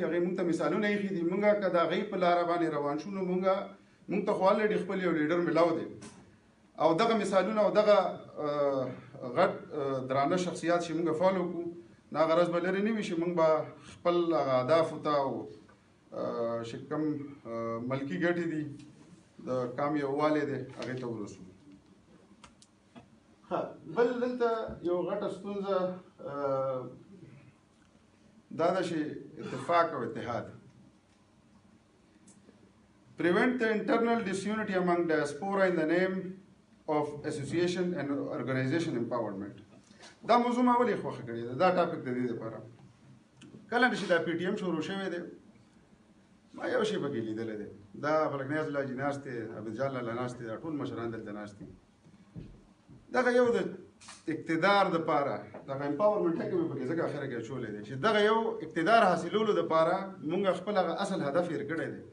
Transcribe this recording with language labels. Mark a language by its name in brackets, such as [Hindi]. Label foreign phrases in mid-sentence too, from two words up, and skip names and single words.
[Pashto] هغې موږ ته مثالونه ایښي دي. موږ که د هغې په لاره باندې روان شو نو موږ ته خو الریډي خپل یو لیډر میلاو دی او دغه مثالونه او دغه غټ درانه شخصیات چې موږ فالو کړو نو هغه غرض به لرې نه وي چې موږ به خپل هغه اهدافو ته او چې کوم ملکي ګټې دي د کام یووالی دی هغې ته ورسو. بل دلته یو غټه ستونزه دا ده چې اتفاق او اتحاد. [English] Prevent the internal disunity among diaspora in the name of association and organization empowerment. [Pashto] دا موضوع ما ولې خوښه کړې ده. دا ټاپک د دې دپاره کله چې دا PTM شروع شوی دی ما یو شی پکې لیدلی دی. دا فلک نیاز لاجي ناست دی، عبدالجان لاله ناست دی، دا ټول مشران دلته ناست دي. دغه یو د اقتدار دپاره دغه امپاورمنټ کې مې پکې ځکه اخره کې اچولی دی چې دغه یو اقتدار حاصلولو دپاره مونږ خپل هغه اصل هدف یې کړی دی.